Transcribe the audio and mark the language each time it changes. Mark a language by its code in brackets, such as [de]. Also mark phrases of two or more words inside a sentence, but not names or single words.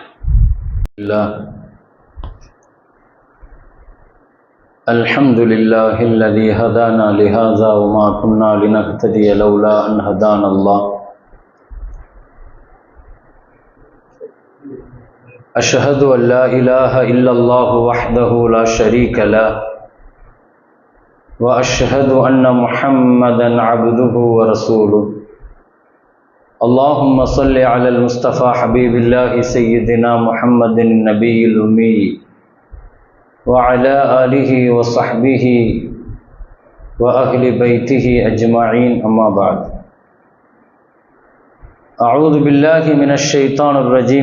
[ar] الحمد لله الذي هدانا لهذا وما كنا لنهتدي لولا أن هدانا الله. أشهد أن لا إله إلا الله وحده لا شريك له وأشهد أن محمدا عبده ورسوله. اللهم صل على المصطفى حبيب الله سيدنا محمد النبي الأمي وعلى آله وصحبه وأهل بيته أجمعين، أما بعد. أعوذ بالله من الشيطان الرجيم.